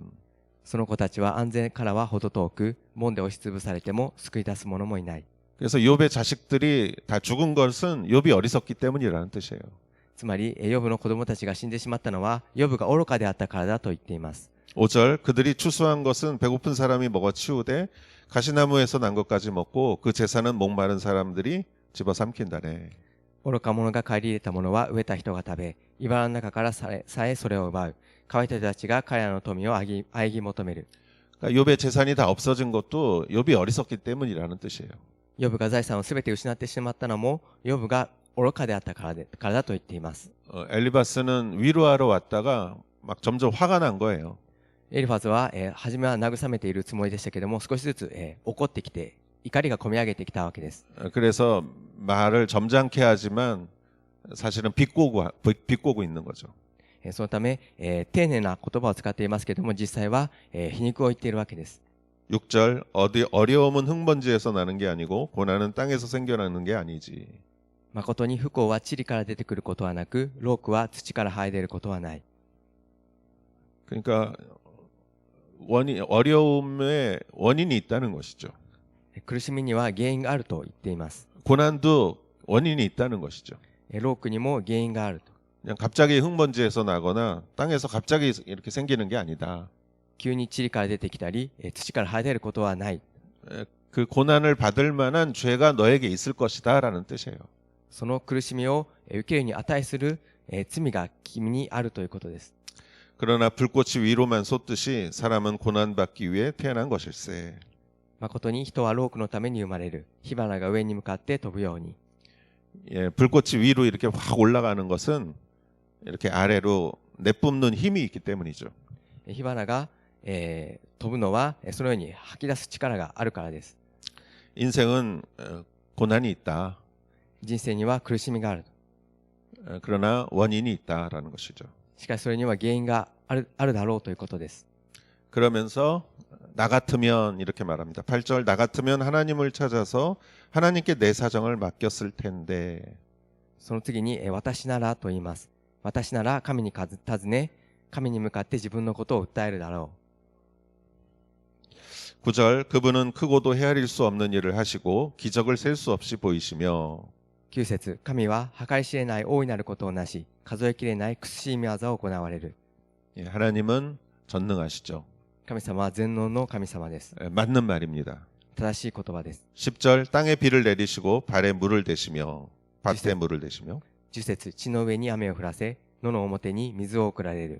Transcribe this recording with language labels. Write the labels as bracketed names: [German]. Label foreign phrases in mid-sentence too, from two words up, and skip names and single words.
[Japanese] その子たちは安全からはほど遠く、門で押しつぶされても救い出す者もいない。 [Korean] 그래서 욥의 자식들이 다 죽은 것은 욥이 어리석기 때문이라는 뜻이에요. [Japanese] つまり、ヨブの子供たちが死んでしまったのは、ヨブが愚かであったからだと言っています。 [Korean] 5절 그들이 추수한 것은 배고픈 사람이 먹어 치우되 가시나무에서 난 것까지 먹고 그 제사는 목마른 사람들이 집어삼킨다네. [Japanese] 愚か者が借り入れたものは植えた人が食べ、茨の中からさえそれを奪う。乾いた人たちが彼らの富を仰ぎ求める。 [Korean] 그러니까 욥의 재산이 다 없어진 것도 욥이 어리석기 때문이라는 뜻이에요. [Japanese] ヨブが財産をすべて失ってしまったのも、ヨブが愚かであったからだと言っています。 [Korean] 엘리바스는 위로하러 왔다가 막 점점 화가 난 거예요. [Japanese] エリファズは、初めは慰めているつもりでしたけども、少しずつ、怒ってきて、怒りがこみ上げてきたわけです。 [Korean] 그래서 말을 점잖게 하지만 사실은 비꼬고 있는 거죠. [Japanese] そのため、丁寧な言葉を使っていますけども、実際は、皮肉を言っているわけです。 [Korean] 6절 어려움은 흙먼지에서 나는 게 아니고 고난은 땅에서 생겨나는 게 아니지. [Japanese] 誠に不幸は塵から出てくることはなく、労苦は土から生え出ることはない。 [Korean] 그러니까 어려움에 원인이 있다는 것이죠. [Japanese] 苦しみには原因があると言っています。 [Korean] 고난도 원인이 있다는 것이죠. [Japanese] 労苦にも原因があると。 [Korean] 그냥 갑자기 흙먼지에서 나거나 땅에서 갑자기 이렇게 생기는 게 아니다. [Japanese] 急に塵から出てきたり、土から生え出ることはない。 [Korean] 그 고난을 받을 만한 죄가 너에게 있을 것이다라는 뜻이에요. [Japanese] その苦しみを受けるに値する罪が君にあるということです。 [Korean] 그러나 불꽃이 위로만 솟듯이 사람은 고난받기 위해 태어난 것일세. [Japanese] 誠に人は労苦のために生まれる。火花が上に向かって飛ぶように。 [Korean] 예, 불꽃이 위로 이렇게 확 올라가는 것은 이렇게 아래로 내뿜는 힘이 있기 때문이죠. [Japanese] 火花が、飛ぶのはそのように吐き出す力があるからです。 [Korean] 인생은 고난이 있다. [Japanese] 人生には苦しみがある。 [Korean] 그러나 원인이 있다라는 것이죠. [Japanese] しかしそれには原因があるだろうということです。 [Korean] 그러면서 나 같으면 이렇게 말합니다. 8절 나 같으면 하나님을 찾아서 하나님께 내 사정을 맡겼을 텐데. [Japanese] その次に私ならと言います。私なら神に尋ね、神に向かって自分のことを訴えるだろう。 [Korean] 9절 그분은 크고도 헤아릴 수 없는 일을 하시고 기적을 셀 수 없이 보이시며 [Japanese] 9 節神は計り知れない大いなることをなし、数えきれない苦しい見業を行われる。 [Korean] 예, 하나님은 전능하시죠. [Japanese] 神様は全能の神様です。 [Korean] 맞는 말입니다. [Japanese] 正しい言葉です。 [Korean] 10절 땅에 비를 내리시고 발에 물을 대시며 밭에 물을 대시며 [Japanese] 10 節地の上に雨を降らせ、野の表に水を送られる。